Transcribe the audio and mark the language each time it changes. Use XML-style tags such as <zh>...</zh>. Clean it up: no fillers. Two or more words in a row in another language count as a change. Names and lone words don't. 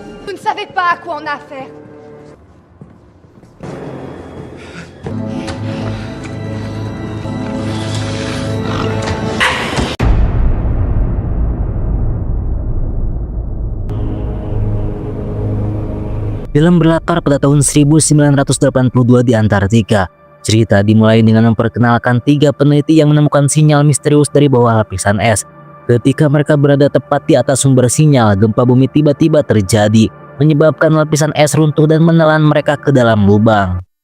<fr>Vous ne savez pas à quoi on a affaire.</fr> <id>Film berlatar pada tahun 1982 di Antartika. Cerita dimulai dengan memperkenalkan 3 peneliti yang menemukan sinyal misterius dari bawah lapisan es. Ketika mereka berada tepat di atas sumber sinyal, gempa bumi tiba-tiba terjadi, menyebabkan lapisan es runtuh dan menelan mereka ke dalam lubang.</id>